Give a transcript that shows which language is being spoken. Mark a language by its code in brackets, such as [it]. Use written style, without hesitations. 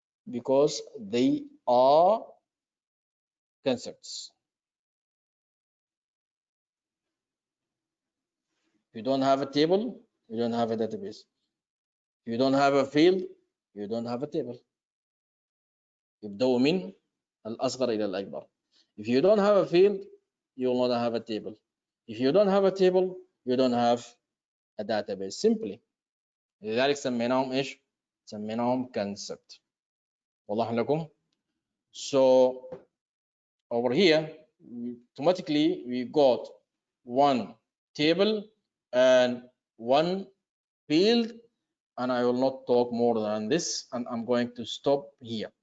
[en] Because they are concepts. If you don't have a table, you don't have a database. If you don't have a field, you don't have a table. [ar] يبدأوا من الأصغر إلى الأكبر. [en] If you don't have a field, you will not have a table. If you don't have a table, you don't have a database, simply. [ar] لذلك سميناهم إيش؟ سميناهم concept. واضح لكم؟ [en] So over here, automatically we got one table and one field, and I will not talk more than this, and I'm going to stop here.